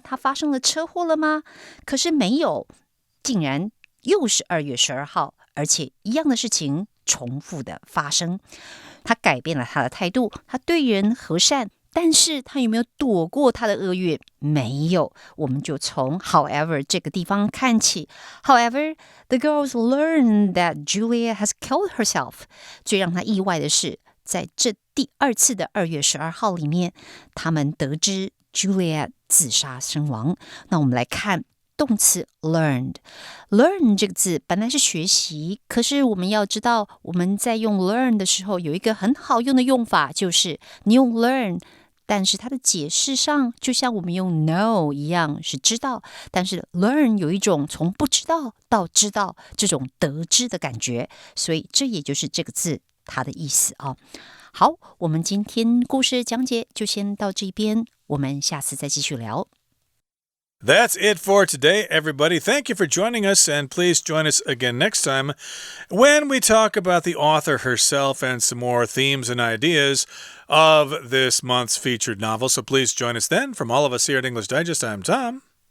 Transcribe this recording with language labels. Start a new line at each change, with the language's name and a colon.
Chinese: 他发生了车祸了吗？可是没有，竟然又是2月12号，而且一样的事情重复的发生。他改变了他的态度，他对人和善，但是他有没有躲过他的厄运？没有。我们就从 however 这个地方看起。
English: However, the girls learn that Julia has killed herself.
Chinese: 最让他意外的是，在这第二次的2月12号里面，他们得知 Julia 自杀身亡。那我们来看动词 learn 这个字本来是学习，可是我们要知道，我们在用 learn 的时候有一个很好用的用法，就是你用 learn， 但是它的解释上就像我们用 know 一样，是知道，但是 learn 有一种从不知道到知道这种得知的感觉，所以这也就是这个字它的意思啊。好，我们今天故事讲解就先到这边，我们下次再继续聊。
English: That's it for today, everybody. Thank you for joining us, and please join us again next time when we talk about the author herself and some more themes and ideas of this month's featured novel. So please join us then. From all of us here at English Digest, I'm Tom.